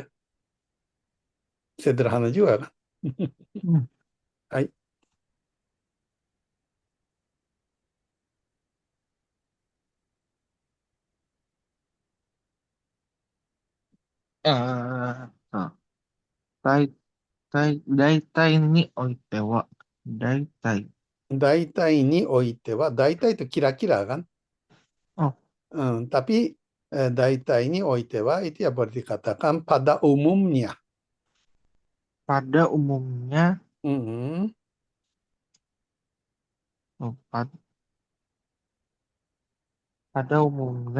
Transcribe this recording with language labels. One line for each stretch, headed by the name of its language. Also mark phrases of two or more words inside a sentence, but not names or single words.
Indonesian: Sederhana juga kan? hmm. Hai. Nah,
Japanese: 大大体においては、大体、大体においては、大体とキラキラ kan? oh,
Indonesian: Tapi daita ini oitewa itu ya boleh dikatakan pada umumnya. pada umumnya, Mm-mm. oh, pada umumnya,